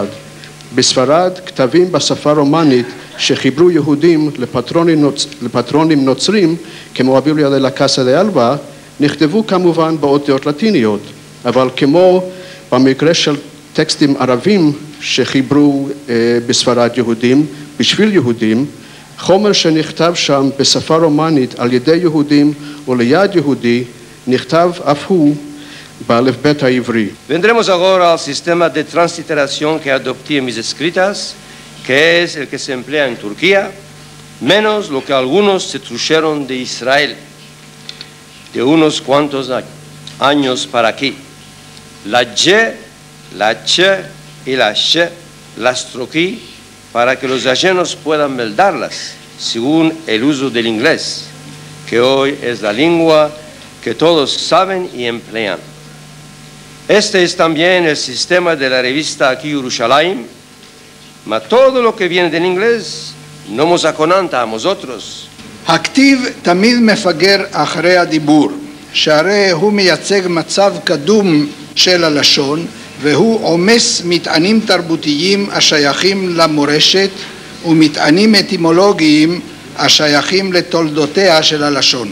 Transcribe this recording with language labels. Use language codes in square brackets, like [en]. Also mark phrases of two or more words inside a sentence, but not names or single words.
[he] בספרד כתבים בשפה רומנית שחיברו יהודים לפטרונים נוצרים כמו הביבליה דה לה קאסה דה אלבה נכתבו כמובן באותיות לטיניות, אבל כמו במקרה של טקסטים ערבים שחיברו בספרד יהודים בשביל יהודים, חומר שנכתב שם בשפה רומנית על ידי יהודים וליד יהודי, נכתב אף הוא באלף-בית העברי. [lad] Vendremos ahora al sistema de transliteración que adopté en mis escritas, que es el que se emplea en Turquía, menos lo que algunos se trajeron de Israel, de unos cuantos años para aquí. La Y, la Ch y la Sh las troqué para que los ajenos puedan meldarlas, según el uso del inglés, que hoy es la lengua que todos saben y emplean. Este es también el sistema de la revista aquí Yerushalayim, mas todo lo que viene del inglés no nos aconanta a nosotros. [he] הכתיב תמיד מפגר אחרי הדיבור, שהרי הוא מייצג מצב קדום של הלשון, והוא עומס מטענים תרבותיים השייכים למורשת ומטענים אטימולוגיים השייכים לתולדותיה של הלשון.